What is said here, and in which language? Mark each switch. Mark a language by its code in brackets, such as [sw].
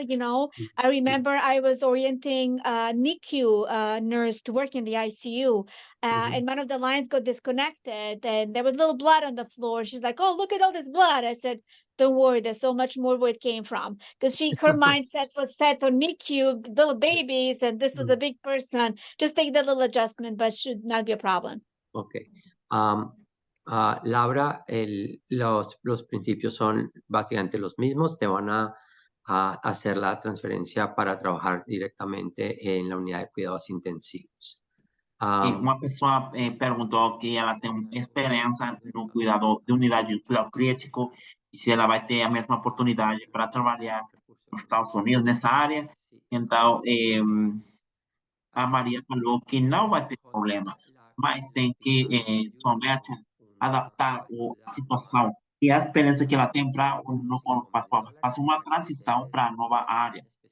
[en] You know, I remember I was orienting NICU nurse to work in the ICU, and one of the lines got disconnected, and there was little blood on the floor. She's like, "Oh, look at all this blood." I said, "Don't worry, there's so much more where it came from," because her mindset was set on NICU, little babies, and this was a big person. Just take that little adjustment, but should not be a problem. Okay. [es] Laura, los principios son básicamente los mismos. Te van a hacer la transferencia para trabajar directamente en la unidad de cuidados intensivos. [pt] Uma pessoa perguntou que ela tem experiência no cuidado de unidade de cuidado crítico e se ela vai ter a mesma oportunidade para trabalhar nos Estados Unidos nessa área. Então, a Maria falou que não vai ter problema, mas tem que somente adaptar a situação e a experiência que ela tem para fazer uma transição para a nova área.